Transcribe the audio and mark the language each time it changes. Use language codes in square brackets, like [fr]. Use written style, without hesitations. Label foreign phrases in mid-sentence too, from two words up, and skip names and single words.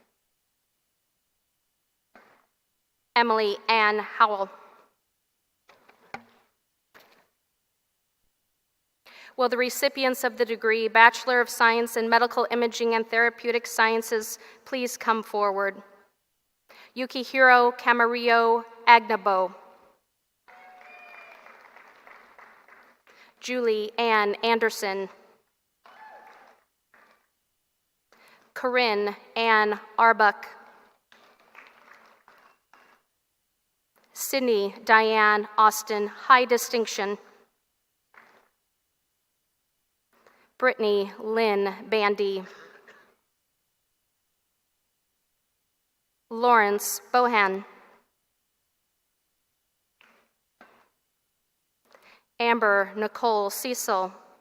[en] Emily Ann Howell. Will the recipients of the degree Bachelor of Science in Medical Imaging and Therapeutic Sciences please come forward? Yukihiro Camarillo Agnabo. Julie Ann Anderson. Corinne Ann Arbuck. Sydney Diane Austin, high distinction. Brittany Lynn Bandy. Lawrence Bohan. Amber Nicole Cecil.